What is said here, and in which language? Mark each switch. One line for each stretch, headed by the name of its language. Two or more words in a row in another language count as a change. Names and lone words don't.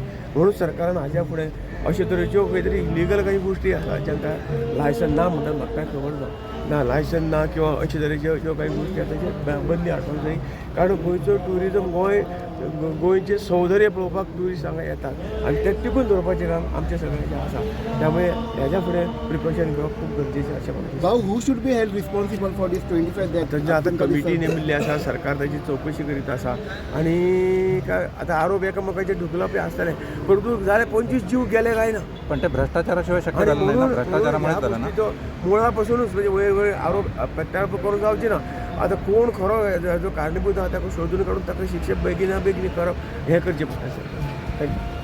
Konkani: म्हणून सरकारान हाज्या फुडें अशे तरेच्यो खंय तरी इलिगल काही गोष्टी आसा जांकां लायसन ना म्हणटा म्हाका कांय खबर ना लायसन ना किंवा अशे तरेच्यो ज्यो काही गोष्टी आसा ताचेर बंदी हाडपाक जाय. कारण गोंयचो ट्युरिजम गोंयचे सौंदर्य पळोवपाक ट्युरिस्ट हांगा येतात आनी ते टिकून दवरपाचें काम आमच्या सगळ्यांचें आसा. त्यामुळे ह्याच्या फुडें प्रिकॉशन घेवप खूब गरजेचें अशें म्हाका दिसता.
English: भाऊ, who should be held responsible for this 25 death?
Konkani: तांची आतां कमिटी नेमिल्ली आसा. सरकार ताची चवकशी करीत आसा आनी आतां आरोप एकामेकाचे ढुकलापी आसतले, परंतु जाले 25 जीव गेले काय ना.
Marathi: पण ते भ्रष्टाचाराशिवाय शक्य झालं नाही ना. भ्रष्टाचारामुळेच झालं ना.
Konkani: मुळा पासूनच म्हणजे वयर आरोप प्रत्यारोप करून जावचे ना. आतां कोण खरो जो कारणीभूत आहा ताका शोधून काडून ताका शिक्षा बेगिना बेगीन करप हें करचें पडटा. थँक्यू.